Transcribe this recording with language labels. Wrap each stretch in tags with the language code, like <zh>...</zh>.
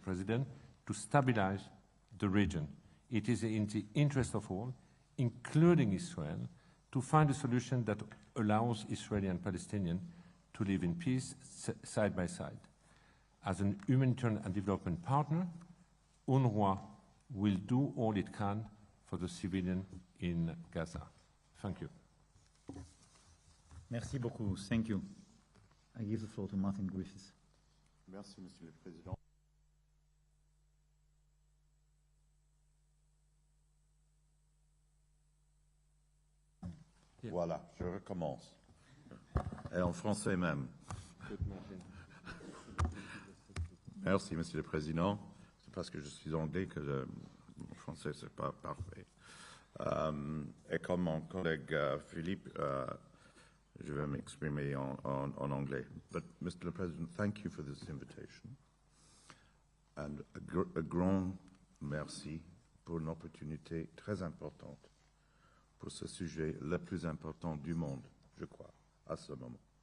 <en>President, to stabilize the region. It is in the interest of all, including Israel, to find a solution that allows Israeli and Palestinians to live in peace side by side. As an humanitarian and development partner, UNRWA will do all it can for the civilian in Gaza. Thank you.</en> <fr>Merci beaucoup.</fr> <en>Thank you. I give the floor to Martin Griffiths.</en> <fr>Merci, Monsieur le Président.</fr> <en>Yeah.</en> <fr>Voilà, je recommence. Et en français même. Merci, Monsieur le Président. C'est parce que je suis anglais que le français, c'est pas parfait. Et comme mon collègue Philippe, je vais m'exprimer en anglais.</fr> <en>But, Mr. President, thank you for this invitation. And a</en> <fr>grand merci pour une opportunité très importante pour ce sujet le plus important du monde, je crois, à ce moment.</fr>